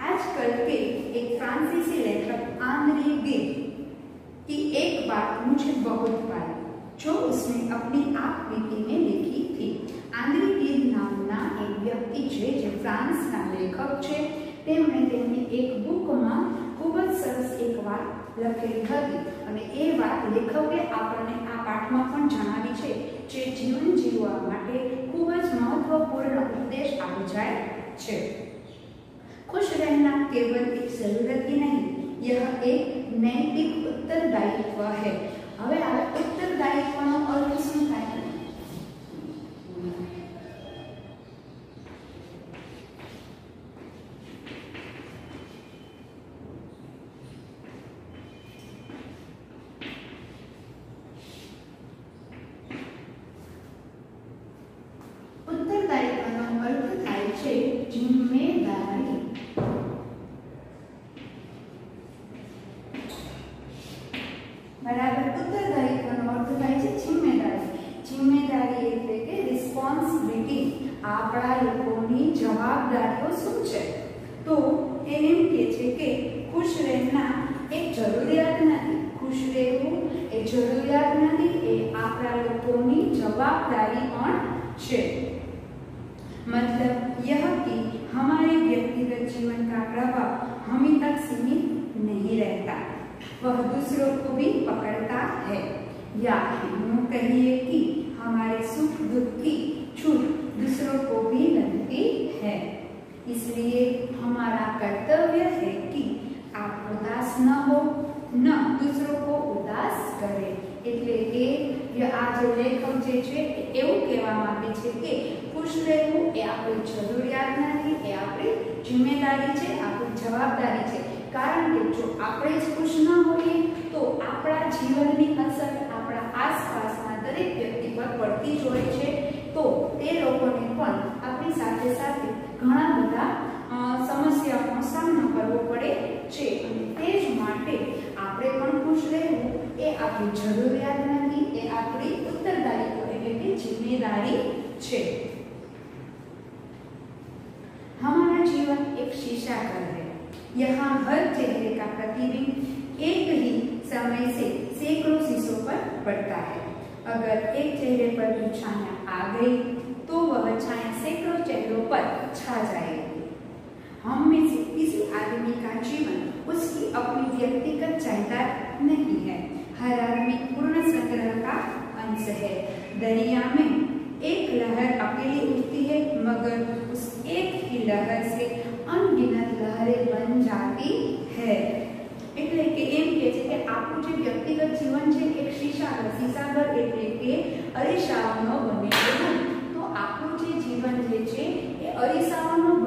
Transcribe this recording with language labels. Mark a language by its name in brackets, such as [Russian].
[Hindi] आजकल के एक फ्रांसीसी लेखक आंद्रे गिग की एक बात मुझे बहुत भाई, जो उसने अपनी आप बीती में लिखी थी। [Gujarati] आंद्रे गिग नामना एक व्यक्ति छे जे फ्रांसना लेखक छे। તેમણે તેમની એક બુકમાં ખૂબ જ સરસ એક વાત લખેલી હતી અને એ વાત લેખકે આપણને આ પાઠમાં પણ જણાવી છે, જે જીવન જીવવા માટે ખૂબ જ મહત્વપૂર્ણ ઉપદેશ આપી જાય છે। [Hindi] खुश रहना केवल एक जरूरत ही नहीं, यह एक नैतिक उत्तरदायित्व है। [Gujarati] હવે આ उत्तरदायित्वનો अर्थ શું થાય? उत्तरदायित्वનો अर्थ થાય છે જિમ્મેદારી। बराबर, उत्तरदायित्वનો अर्थ થાય છે જિમ્મેદારી। જિમ્મેદારી એટલે કે રિસ્પોન્સિબિલિટી, આપણા લોકોની જવાબદારીઓ શું છે? તો એ એમ કહે છે કે ખુશ રહેના એક જરૂરિયાત નથી, ખુશ રહેવું એ જરૂરિયાત નથી, એ આપણા લોકોની જવાબદારી પણ છે। [Hindi] मतलब यह कि हमारे व्यक्तिगत जीवन का प्रभाव हम ही तक सीमित नहीं रहता, वह दूसरों को भी पकड़ता है। या यूं कहिए कि हमारे सुख दुख की छूट दूसरों को भी लगती है। इसलिए हमारा कर्तव्य है कि आप उदास न हो, न दूसरों को उदास करे। [Gujarati] એટલે કે આ જે લેખક જે છે એવું કહેવા માંગે છે કે ખુશ રહેવું એ આપણી જરૂરિયાત નથી, એ આપણી જિમ્મેદારી છે, આપણી જવાબદારી છે। કારણ કે જો આપણે જ ખુશ ન હોઈએ તો આપણા જીવનની અસર આપણા આસપાસના દરેક વ્યક્તિ પર પડતી જ હોય છે। તો તે લોકોને પણ આપણી સાથે સાથે ઘણા બધા સમસ્યાઓનો સામનો કરવો પડે છે અને તે જ માટે આપણે પણ ખુશ રહેવું એ આપણી જરૂરિયાત નથી, એ આપણી ઉત્તરદાયિત્વ એટલે કે જિમ્મેદારી છે। [Hindi] हमारा जीवन एक शीशा घर है, यहाँ हर चेहरे का प्रतिबिंब एक ही समय से सैकड़ों शीशों पर पड़ता है। अगर एक चेहरे पर भी छाया आ गई तो वह छाया सैकड़ों चेहरों पर छा जाएगी। हम में से किसी आदमी का जीवन उसकी अपनी व्यक्तिगत जायदाद नहीं है, हर आदमी पूर्ण संग्रह का अंश है। दरिया में एक लहर अकेली उठती है, मगर उस एक ही लहर से अनगिनत लहरें बन जाती है। [Gujarati] એટલે કે એમ કહે છે કે આપણું જે વ્યક્તિગત જીવન છે એક શીશાઘર, શીશાઘર એટલે કે અરીસાઓનો બનેલું। તો આપણું જે જીવન જે છે એ અરીસાઓનો